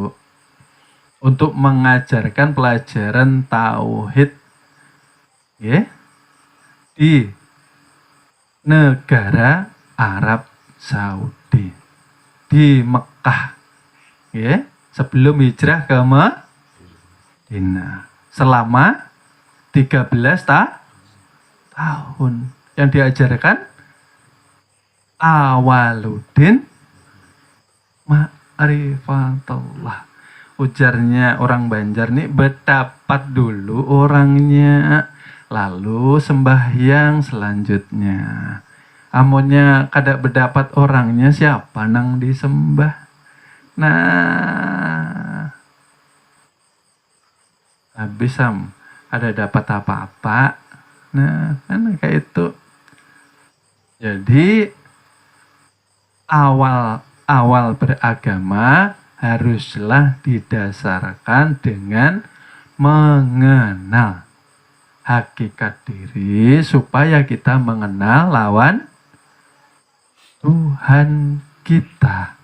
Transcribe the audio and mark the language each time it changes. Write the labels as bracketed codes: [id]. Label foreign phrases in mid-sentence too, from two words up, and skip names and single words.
[id] Untuk mengajarkan pelajaran tauhid ya, di negara Arab Saudi, di Mekah ya, sebelum hijrah ke Madinah selama 13 tahun. Yang diajarkan [ar] أول الدين معرفة الله. [bjn] Ujarnya orang Banjar nih, berdapat dulu orangnya, lalu sembahyang selanjutnya. Amunnya kada berdapat orangnya, siapa nang disembah? Nah, habis ada dapat apa-apa. Nah, kan kayak itu. [id] Jadi awal beragama haruslah didasarkan dengan mengenal hakikat diri supaya kita mengenal lawan Tuhan kita.